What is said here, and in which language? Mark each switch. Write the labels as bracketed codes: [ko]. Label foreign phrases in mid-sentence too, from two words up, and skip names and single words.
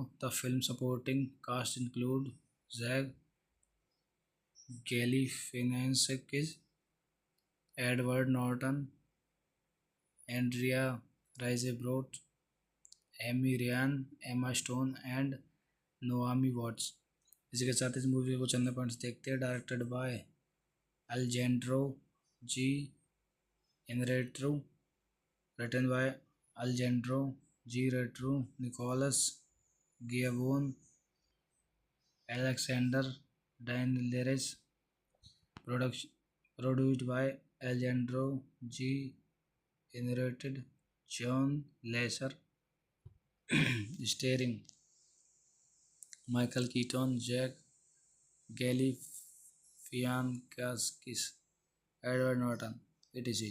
[en] The film supporting cast include Zach Galifianakis, Edward Norton, Andrea Riseborough, Amy Ryan, Emma Stone and Naomi Watts। [hi] इसी के साथ इस मूवी को चंद पॉइंट्स देखते हैं। [en] directed by अल्जेंड्रो जी इनरेट्रू, written by अल्जेंड्रो जी रेट्रू, निकोलस गियाबोन, एलेक्सेंडर डायनलेरेस, Production produced by Alejandro G. Narrated John Lasser. Starring Michael Keaton, Jack Galifianakis, Edward Norton, etc.